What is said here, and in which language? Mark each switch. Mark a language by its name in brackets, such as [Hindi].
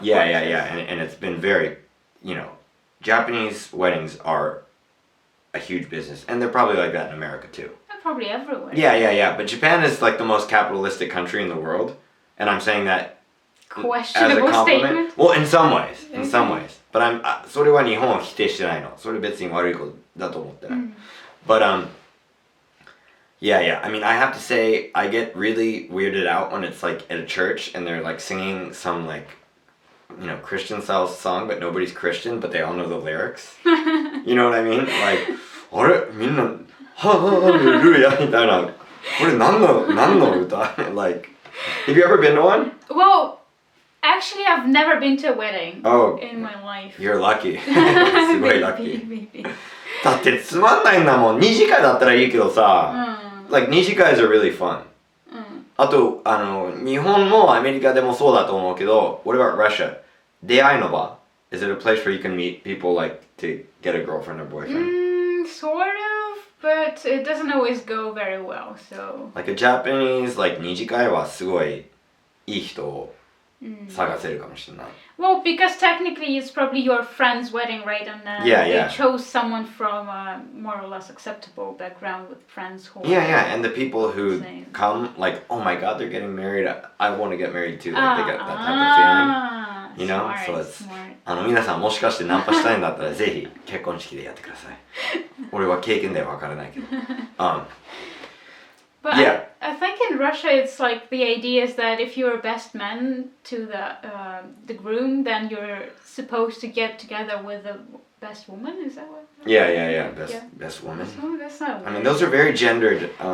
[English] Yeah. And it's been very, Japanese weddings are a huge business, and they're probably like that in America too. They're probably everywhere. Yeah. But Japan is like the most capitalistic country in the world, and I'm saying that questionable as a compliment. Statement. Well, in some ways. [Japanese] But それは日本を否定してないの。それ別に悪いことだと思ってない。 [English] But yeah. I mean, I have to say, I get really weirded out when it's like at a church and they're like singing some like Christian style song, but nobody's Christian, but they all know the lyrics. You know what I mean? [Japanese] Like, あれみんなハレルヤみたいな。これ何の歌? [English] Like, have you ever been to one? Well, actually, I've never been to a wedding in my life. You're lucky. [Japanese] すごい [English] lucky. [Japanese] だってつまんないんだもん。二次会だったらいいけどさ。 [English] Like, 二次会 are really fun. [Japanese] あと、日本もアメリカでもそうだと思うけど、 [English] what about Russia? [Japanese] 出会いの場? [English] Is it a place where you can meet people like to get a girlfriend or boyfriend? Sort of, but it doesn't always go very well, so. Like a Japanese, like [Japanese] 二次会はすごいいい人を探せるかもしれない。 [English] Well, because technically it's probably your friend's wedding, right? And they chose someone from a more or less acceptable background with friends who. Yeah, and the people who come, like, oh my God, they're getting married. I want to get married too. Like, they got that type of feeling. You know, so it's [Japanese] 皆さんもしかしてナンパしたいんだったらぜひ結婚式でやってください。俺は経験ではわからないけど。 [English] But yeah. I think in Russia it's like the idea is that if you're best man to the groom, then you're supposed to get together with the best woman. Is that what? Yeah. Best woman. That's not. I mean, those are very gendered.